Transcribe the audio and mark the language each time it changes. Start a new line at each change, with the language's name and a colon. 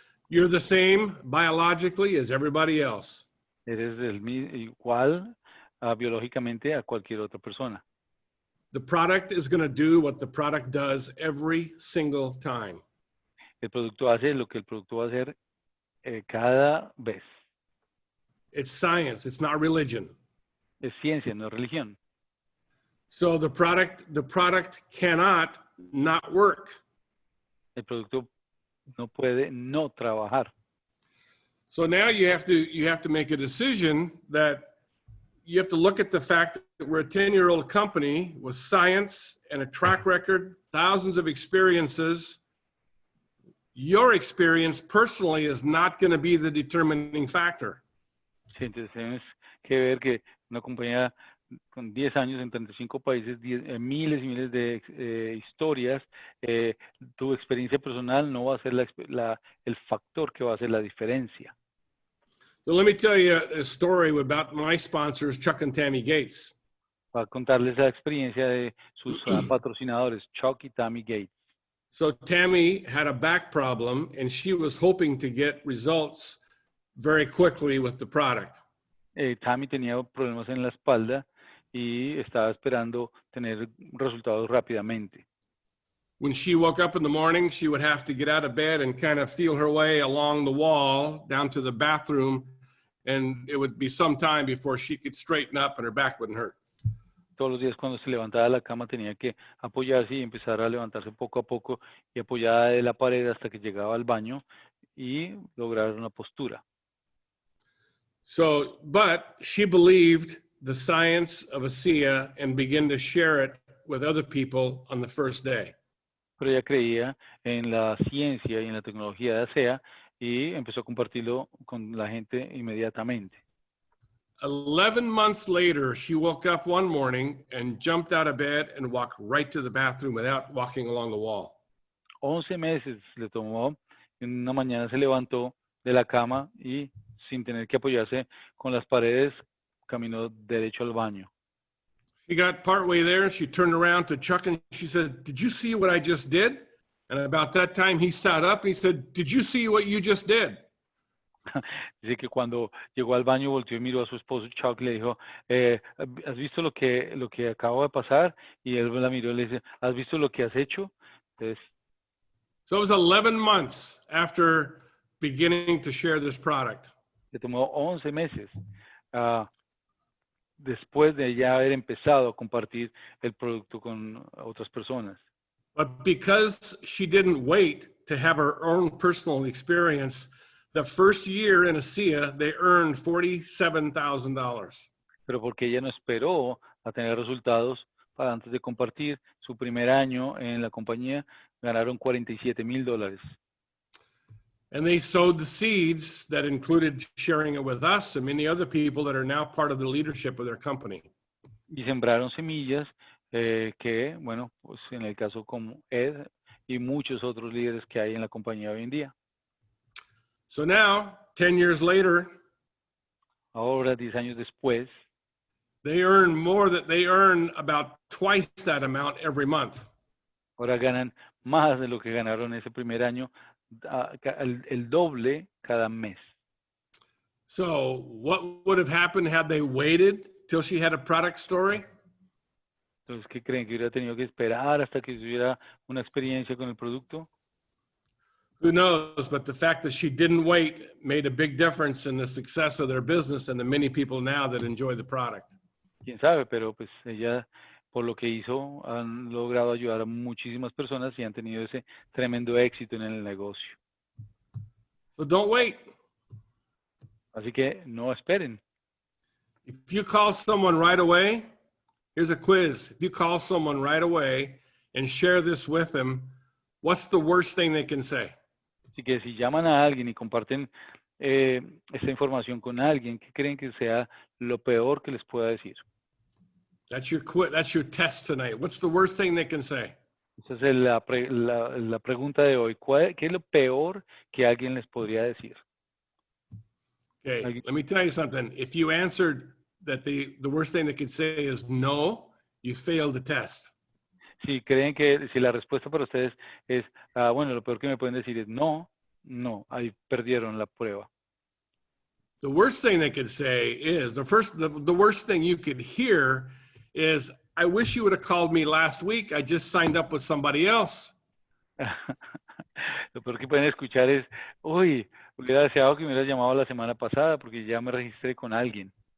English: You're the same biologically as everybody else.
Spanish: Eres igual biológicamente a cualquier otra persona.
English: The product is going to do what the product does every single time.
Spanish: El producto hace lo que el producto va a hacer cada vez.
English: It's science, it's not religion.
Spanish: Es ciencia, no es religión.
English: So the product cannot not work.
Spanish: El producto no puede no trabajar.
English: So now you have to make a decision that you have to look at the fact that we're a 10-year-old company with science and a track record, thousands of experiences. Your experience personally is not going to be the determining factor.
Spanish: Sí, entonces tienes que ver que una compañía con 10 años en 35 países, miles y miles de historias, tu experiencia personal no va a ser el factor que va a hacer la diferencia.
English: So let me tell you a story about my sponsors, Chuck and Tammy Gates.
Spanish: Va a contarles la experiencia de sus patrocinadores, Chuck y Tammy Gates.
English: So Tammy had a back problem and she was hoping to get results very quickly with the product.
Spanish: Tammy tenía problemas en la espalda y estaba esperando tener resultados rápidamente.
English: When she woke up in the morning, she would have to get out of bed and kind of feel her way along the wall down to the bathroom, and it would be some time before she could straighten up and her back wouldn't hurt.
Spanish: Todos los días cuando se levantaba de la cama tenía que apoyarse y empezar a levantarse poco a poco y apoyada de la pared hasta que llegaba al baño y lograr una postura.
English: So, but she believed the science of ASEA and began to share it with other people on the first day.
Spanish: Pero ella creía en la ciencia y en la tecnología de ASEA y empezó a compartirlo con la gente inmediatamente.
English: 11 months later, she woke up one morning and jumped out of bed and walked right to the bathroom without walking along the wall.
Spanish: 11 meses le tomó, en una mañana se levantó de la cama y sin tener que apoyarse con las paredes, caminó derecho al baño.
English: She got partway there and she turned around to Chuck and she said, "Did you see what I just did?" And about that time he sat up and he said, "Did you see what you just did?"
Spanish: Dice que cuando llegó al baño volteó y miró a su esposo Chuck y le dijo, ¿has visto lo que acabo de pasar? Y él la miró y le dice, ¿has visto lo que has hecho? Entonces,
English: so it was 11 months after beginning to share this product.
Spanish: le tomó 11 meses después de ya haber empezado a compartir el producto con otras personas.
English: But because she didn't wait to have her own personal experience, the first year in ASEA, they earned $47,000.
Spanish: Pero porque ella no esperó a tener resultados para antes de compartir su primer año en la compañía, ganaron $47,000.
English: And they sowed the seeds that included sharing it with us and many other people that are now part of the leadership of their company.
Spanish: Y sembraron semillas que, bueno, pues en el caso como Ed y muchos otros líderes que hay en la compañía hoy en día.
English: So now, 10 years later,
Spanish: Ahora, 10 años después,
English: they earn about twice that amount every month.
Spanish: ahora ganan más de lo que ganaron ese primer año, el doble cada mes.
English: So what would have happened had they waited till she had a product story?
Spanish: Entonces, ¿qué creen? ¿Que hubiera tenido que esperar hasta que tuviera una experiencia con el producto?
English: Who knows? But the fact that she didn't wait made a big difference in the success of their business and the many people now that enjoy the product.
Spanish: Quién sabe, pero pues ella, por lo que hizo, han logrado ayudar a muchísimas personas y han tenido ese tremendo éxito en el negocio.
English: So don't wait.
Spanish: Así que no esperen.
English: If you call someone right away, here's a quiz. If you call someone right away and share this with them, what's the worst thing they can say?
Spanish: Así que si llaman a alguien y comparten esta información con alguien, ¿qué creen que sea lo peor que les pueda decir?
English: That's your quiz. That's your test tonight. What's the worst thing they can say?
Spanish: Esa es la pregunta de hoy. ¿Qué es lo peor que alguien les podría decir?
English: Okay, let me tell you something. If you answered that the worst thing they could say is no, you failed the test.
Spanish: Si creen que si la respuesta para ustedes es, bueno, lo peor que me pueden decir es no, ahí perdieron la prueba.
English: The worst thing they could say is, the worst thing you could hear is, I wish you would have called me last week. I just signed up with somebody else.
Spanish: Lo peor que pueden escuchar es, uy, hubiera deseado que me hubieras llamado la semana pasada porque ya me registré con alguien.